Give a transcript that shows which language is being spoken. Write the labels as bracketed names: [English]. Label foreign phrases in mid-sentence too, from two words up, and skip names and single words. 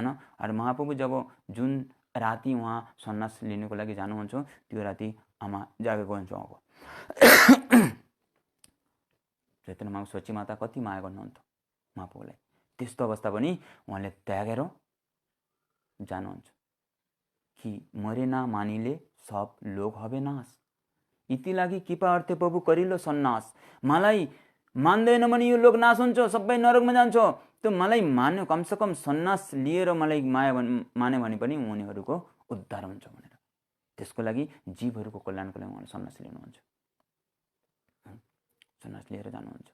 [Nepali] अरे महाप्रभु जब जुन राति उहाँ सन्यास लिनको लागि जानुहुन्छ त्यो राति आमा जागेको हुन्छ उहाँको। चैतन्य महाप्रभु सच्ची माता कति माया गर्नुहुन्छ महाप्रभुलाई, त्यस्तो अवस्था पनि उहाँले त्यागेर जानुहुन्छ कि [Bangla] মোরে না মানিলে সব লোক হবে নাশ, ইতি লাগি কৃপা অর্থে প্রভু করিল সন্ন্যাস। [Nepali] मलाई मान्दैन भने यो लोग नाश हुन्छ, सबै नरकमा जान्छ, त्यो मलाई मान्यो [Hindi] कमसे कम [Nepali] सन्नास लिएर मलाई माया माने भने पनि उनीहरूको उद्धार हुन्छ भनेर। त्यसको लागि जीवहरूको कल्याणको लागि उहाँले सन्यास लिनुहुन्छ, सन्यास लिएर जानुहुन्छ।